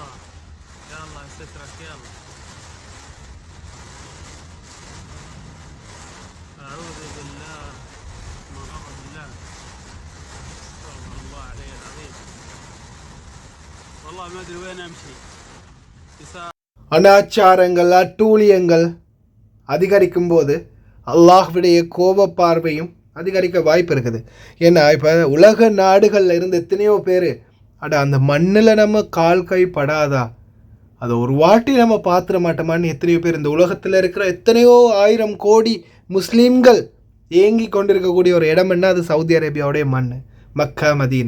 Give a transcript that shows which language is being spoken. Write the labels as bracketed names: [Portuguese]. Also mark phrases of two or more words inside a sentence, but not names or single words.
[Arabic] يا الله يسترك يا الله. أعوذ بالله من غضب الله. استغفر الله علي العظيم. والله ما أدري وين أمشي. [Tamil] அனாச்சாரங்கள் அட்டூழியங்கள் அதிகரிக்கும் போது அல்லாஹ்வுடைய கோப பார்வையும் அதிகரிக்க வாய்ப்பு இருக்குது. ஏன்னா இப்போ உலக நாடுகளில் இருந்து எத்தனையோ பேர் அந்த மண்ணில் நம்ம கால் கை படாதா, அதை ஒரு வாட்டி நம்ம பார்த்துட மாட்டோமான்னு எத்தனையோ பேர் இந்த உலகத்தில் இருக்கிற எத்தனையோ 1000 கோடி முஸ்லீம்கள் ஏங்கி கொண்டிருக்கக்கூடிய ஒரு இடம் என்ன, அது சவுதி அரேபியாவுடைய மண், மக்கா மதீனா.